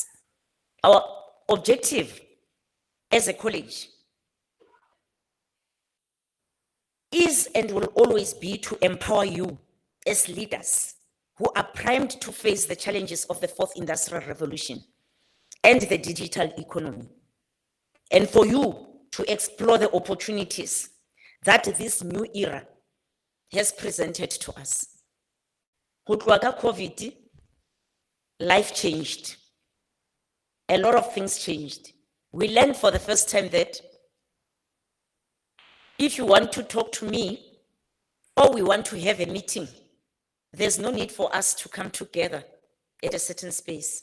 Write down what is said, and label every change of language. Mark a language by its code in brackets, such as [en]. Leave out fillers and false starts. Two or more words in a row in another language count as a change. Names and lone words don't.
[en] Our objective as a college is and will always be to empower you as leaders who are primed to face the challenges of the fourth industrial revolution and the digital economy, and for you to explore the opportunities that this new era has presented to us. [tn] Go tloga ka COVID, [en] life changed. A lot of things changed. We learned for the first time that if you want to talk to me or we want to have a meeting, there's no need for us to come together at a certain space.